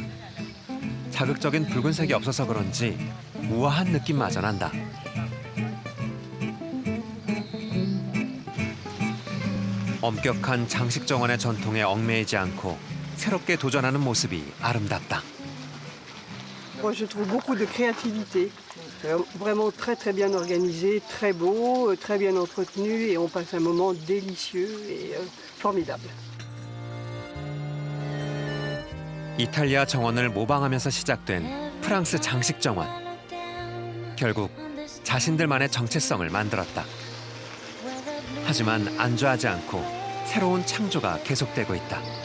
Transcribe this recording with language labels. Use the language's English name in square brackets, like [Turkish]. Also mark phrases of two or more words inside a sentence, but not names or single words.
[Korean] 자극적인 붉은색이 없어서 그런지 우아한 느낌마저 난다. 엄격한 장식 정원의 전통에 얽매이지 않고 새롭게 도전하는 모습이 아름답다. [French] Moi, je trouve beaucoup de créativité. Vraiment très très bien organisé, très beau, très bien entretenu et on passe un moment délicieux et formidable. [Korean] 이탈리아 정원을 모방하면서 시작된 프랑스 장식 정원. 결국 자신들만의 정체성을 만들었다. 하지만 안주하지 않고 새로운 창조가 계속되고 있다.